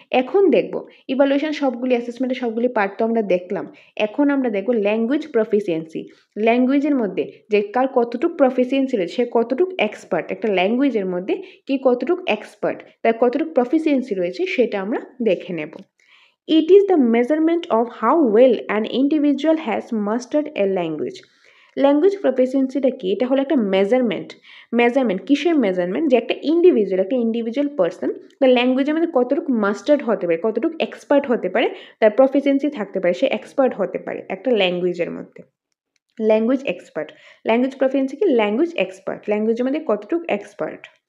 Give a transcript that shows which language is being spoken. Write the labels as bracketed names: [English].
[Bangla] এখন দেখব ইভ্যালুয়েশন সবগুলি, অ্যাসেসমেন্টের সবগুলি পার্ট তো আমরা দেখলাম, এখন আমরা দেখব ল্যাঙ্গুয়েজ প্রফিসিয়েন্সি। ল্যাঙ্গুয়েজের মধ্যে যে কার কতটুকু প্রফিসিয়েন্সি রয়েছে, সে কতটুকু এক্সপার্ট, একটা ল্যাঙ্গুয়েজের মধ্যে কি কতটুকু এক্সপার্ট, তার কতটুকু প্রফিসিয়েন্সি রয়েছে সেটা আমরা দেখে নেব। [English] It is the measurement of how well an individual has mastered a language. [Bangla] Language প্রফিসিয়েন্সিটা কি? এটা হলো একটা মেজারমেন্ট কিসের মেজারমেন্ট? যে একটা ইন্ডিভিজুয়াল পার্সন তার ল্যাঙ্গুয়েজের মধ্যে কতটুকু মাস্টার্ড হতে পারে, কতটুকু এক্সপার্ট হতে পারে, তার প্রফিসিয়েন্সি থাকতে পারে, সে এক্সপার্ট হতে পারে একটা ল্যাঙ্গুয়েজের মধ্যে। ল্যাঙ্গুয়েজ এক্সপার্ট, ল্যাঙ্গুয়েজ প্রফিসিয়েন্সি কি? ল্যাঙ্গুয়েজ এক্সপার্ট, ল্যাঙ্গুয়েজের মধ্যে কতটুকু এক্সপার্ট।